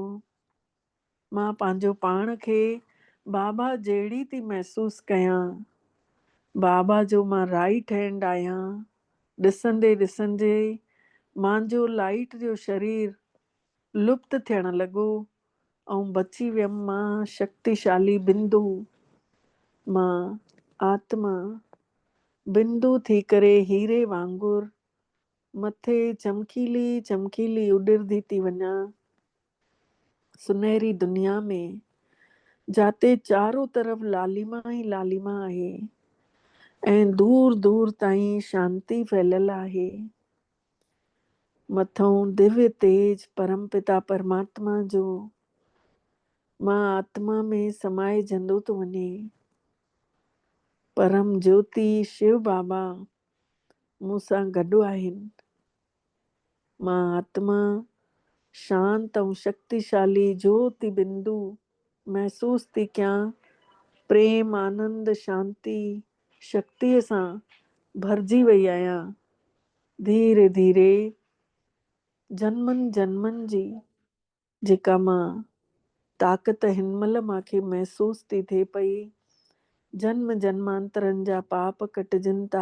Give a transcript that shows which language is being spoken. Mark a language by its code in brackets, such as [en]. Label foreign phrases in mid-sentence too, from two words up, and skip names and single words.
[sd] मां पंहिंजो पाण खे बाबा जहिड़ी थी महसूस कयां। बाबा जो मां राइट हैंड आहियां। ॾिसंदे ॾिसंदे मुंहिंजो लाइट जो शरीर लुप्त थियण लॻो ऐं बची वियमि मां शक्तिशाली बिंदु। मां आत्मा बिंदु थी करे हीरे वांगुरु मथे चमकीली चमकीली उॾरदी थी वञा सुनहरी दुनिया में, जाते चारों तरफ़ लालिमा ई लालिमा आहे ऐं दूर दूर ताईं शांती फैलियल आहे। मथों दिव्य तेज परमपिता परमात्मा जो मां आत्मा में समाइजंदो थो वञे। परम ज्योति शिव बाबा मूंसां गॾु आहिनि। मां आत्मा शांत ऐं शक्तिशाली ज्योति बिंदु महसूस थी कयां। प्रेम, आनंद, शांति, शक्तिअ सां भरिजी वई आहियां। धीरे धीरे जन्मनि जन्मनि जी जेका मां ताक़त हिनमहिल मूंखे महसूस थी थिए पई, जन्म जन्मांतरनि जा पाप कटिजनि था।